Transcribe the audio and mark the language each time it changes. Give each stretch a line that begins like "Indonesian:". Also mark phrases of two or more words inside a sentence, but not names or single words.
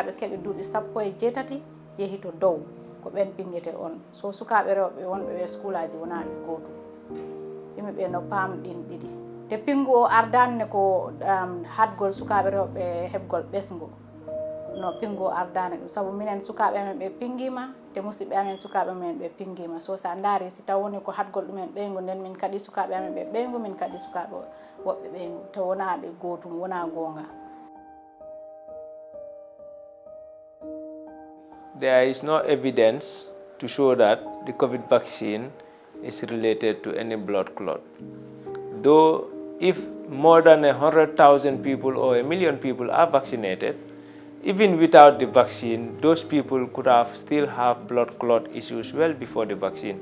Fula: ɓe keeɓi duuɓi 17 yeehi to dow ko ɓen pingete on so sukaɓe rewɓe wonɓe ɓe school aji wonaɗi gootum yimɓeɓe no paamɗin ɗiɗi te pingu o ardani ko hadgol sukaɓe rewɓe heɓgol ɓesgu no pingu o ardani ɗum saabu minen sukaɓe amen ɓe pingima te musidɓe amen sukaɓe amen ɓe pingima so sa daari si taw woni ko hadgol ɗumen ɓeygu nden min kadi sukaɓe amen ɓe ɓeygu min kadi sukaɓe woɓɓe ɓeygu te wonaɗe gootum wona gonga.
English: There is no evidence to show that the COVID vaccine is related to any blood clot. Though if more than 100,000 people or 1 million people are vaccinated, even without the vaccine, those people could still have blood clot issues well before the vaccine.